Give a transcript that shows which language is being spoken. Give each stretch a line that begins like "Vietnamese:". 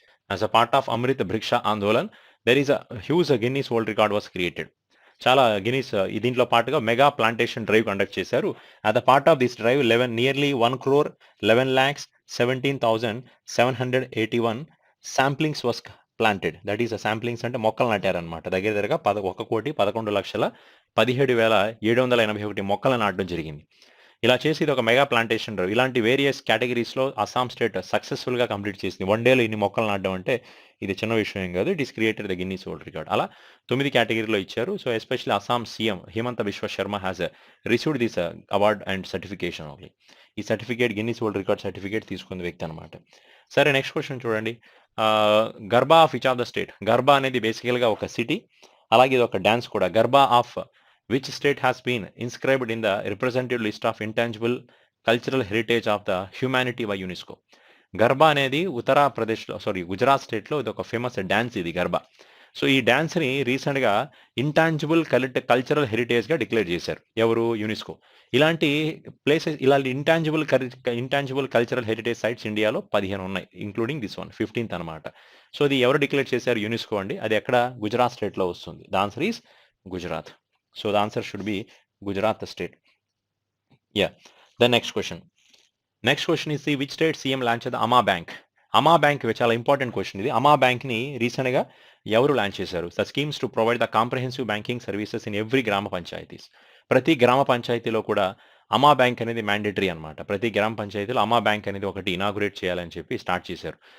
English: As a part of Amrit Bhiksha Andolan, there is a huge Guinness World Record was created.
Telugu: చాలా Guinness దీంట్లో పాటుగా mega plantation drive conduct చేశారు.
English: At the part of this drive nearly 1,11,17,781 samplings was planted. That is samplings
Telugu: అంటే మొక్కలు నాటారనమాట. దగ్గర దగ్గరగా 1,11,17,781 మొక్కలు నాటడం జరిగింది. ఇలా చేసి ఇది ఒక మెగా ప్లాంటేషన్ డ్రైవ్. ఇలాంటి వేరియస్ కేటగిరీస్‌లో అస్సాం స్టేట్ సక్సెస్‌ఫుల్‌గా కంప్లీట్ చేసింది. వన్ డేలో ఇన్ని మొక్కలు నాటడం అంటే ఇది చిన్న విషయం ఏం కాదు.
English: It is created the Guinness world record.
Telugu: అలా 9 కేటగిరీలో ఇచ్చారు.
English: So especially Assam CM Himanta Biswa Sarma has received this award and certification only.
Telugu: ఈ certificate Guinness world record certificate తీసుకున్న వ్యక్తి అనమాట. సరే నెక్స్ట్ క్వశ్చన్ చూడండి.
English: Garba of which of the state?
Telugu: Garba అనేది బేసికల్‌గా ఒక సిటీ. అలాగే ఇది ఒక డాన్స్ కూడా.
English: Garba of which state has been inscribed in the representative list of intangible cultural heritage of the humanity by UNESCO?
Telugu: Garba అనేది గుజరాత్ స్టేట్లో ఇది ఒక ఫేమస్ డ్యాన్స్ ఇది గర్బా. సో ఈ డ్యాన్స్ని రీసెంట్గా ఇంటాంజిబుల్ కల్చరల్ హెరిటేజ్గా డిక్లేర్ చేశారు. ఎవరు? యునెస్కో. ఇలాంటి ఇలాంటి ఇంటాంజిబుల్ కల్చరల్ హెరిటేజ్ సైట్స్ ఇండియాలో 15 ఉన్నాయి,
English: including this one
Telugu: 15th అనమాట. సో ఇది ఎవరు డిక్లేర్ చేశారు? యునెస్కో అండి. అది ఎక్కడ? గుజరాత్ స్టేట్లో వస్తుంది.
English: The answer is Gujarat. So the answer should be Gujarat state. Yeah. The next question. Next question is which state CM launched the Amma Bank?
Telugu: Amma Bank చాలా ఇంపార్టెంట్ క్వశ్చన్ ఇది. అమా బ్యాంక్ ని recent గా ఎవరు లాంచ్ చేశారు?
English: The schemes to provide the comprehensive banking services in every gram panchayats.
Telugu: ప్రతి గ్రామ పంచాయతీలో కూడా అమా బ్యాంక్ అనేది మ్యాండేటరీ అనమాట. ప్రతి గ్రామ పంచాయతీలో అమా బ్యాంక్ అనేది ఒకటి ఇనాగ్రేట్ చేయాలని చెప్పి స్టార్ట్ చేశారు.